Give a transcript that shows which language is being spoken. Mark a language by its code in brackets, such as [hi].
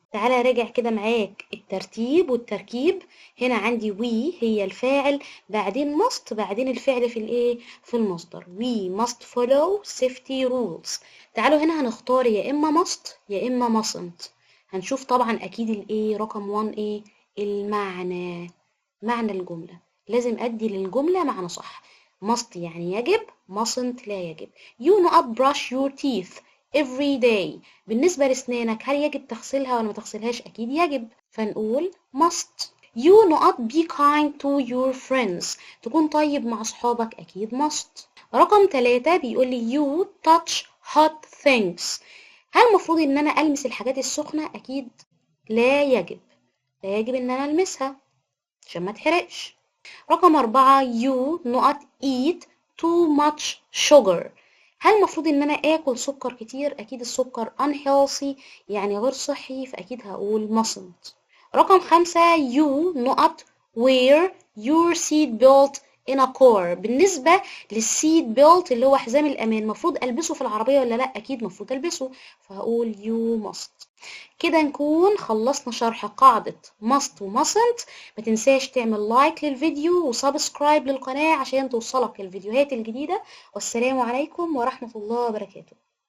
[ar] تعالى راجع كده معاك الترتيب والتركيب. هنا عندي we هي الفاعل، بعدين must، بعدين الفعل في الايه، في المصدر. [en] we must follow safety rules. [ar] تعالوا هنا هنختار يا اما must يا اما mustn't. هنشوف طبعا اكيد الايه رقم 1 ايه، المعنى. معنى الجملة لازم أدي للجملة معنى صح. must يعني يجب، mustn't لا يجب. [en] you not brush your teeth every day. [ar] بالنسبة لأسنانك هل يجب تغسلها ولا ما تغسلهاش؟ أكيد يجب، فنقول must. [en] you not be kind to your friends. [ar] تكون طيب مع أصحابك أكيد must. رقم 3 بيقول لي [en] you touch hot things. [ar] هل المفروض إن أنا ألمس الحاجات السخنة؟ أكيد لا يجب، لا يجب ان انا المسها عشان ما تحرقش. رقم 4 [en] you not eat too much sugar. [ar] هل المفروض ان انا اكل سكر كتير؟ اكيد السكر unhealthy يعني غير صحي، فاكيد هقول mustn't. رقم 5 [en] you not wear your seat belt in a car. [ar] بالنسبة للسيت بيلت اللي هو حزام الأمان، المفروض ألبسه في العربية ولا لأ؟ أكيد المفروض ألبسه، فهقول [en] you must. [ar] كده نكون خلصنا شرح قاعدة must و mustn't. ما تنساش تعمل لايك للفيديو وسبسكرايب للقناة عشان توصلك الفيديوهات الجديدة. والسلام عليكم ورحمة الله وبركاته.